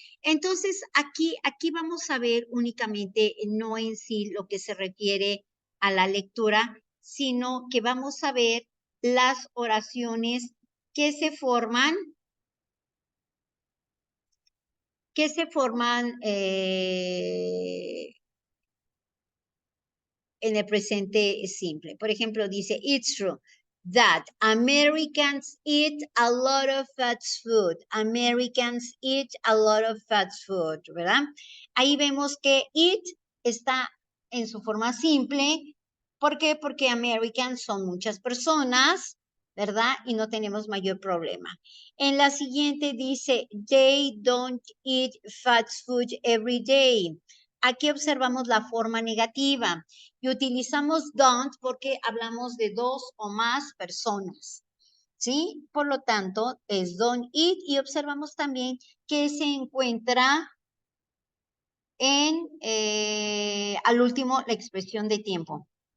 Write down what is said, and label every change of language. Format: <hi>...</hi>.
<es>Entonces, aquí vamos a ver únicamente, no en sí lo que se refiere a la lectura, sino que vamos a ver las oraciones que se forman en el presente simple. Por ejemplo, dice,</es> <en>it's true that Americans eat a lot of fast food. Americans eat a lot of fast food,</en> <es>¿verdad? Ahí vemos que eat está en su forma simple. ¿Por qué? Porque Americans son muchas personas, ¿verdad? Y no tenemos mayor problema. En la siguiente dice,</es> <en>they don't eat fast food every day.</en> <es>Aquí observamos la forma negativa y utilizamos don't porque hablamos de 2 o más personas, ¿sí? Por lo tanto, es don't eat y observamos también que se encuentra en, al último, la expresión de tiempo.</es>